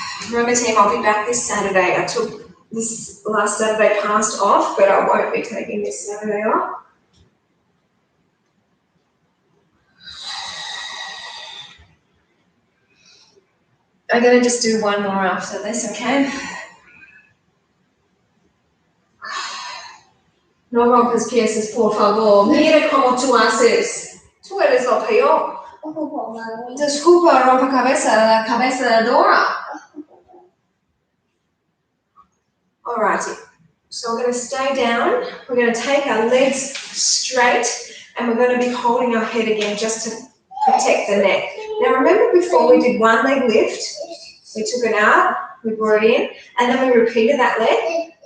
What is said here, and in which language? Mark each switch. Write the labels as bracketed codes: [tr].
[en] Remember team, I'll be back this Saturday. I took this last Saturday past off, but I won't be taking this Saturday off. I'm going to just do one more after this, okay? [es] No rompes piezas, por favor. Mira cómo tú haces. Tú eres lo peor. Disculpa, rompecabezas, la cabeza de Dora. [en] Alrighty. So we're going to stay down. We're going to take our legs straight, and we're going to be holding our head again just to protect the neck. Now remember before we did one leg lift, we took it out, we brought it in, and then we repeated that leg.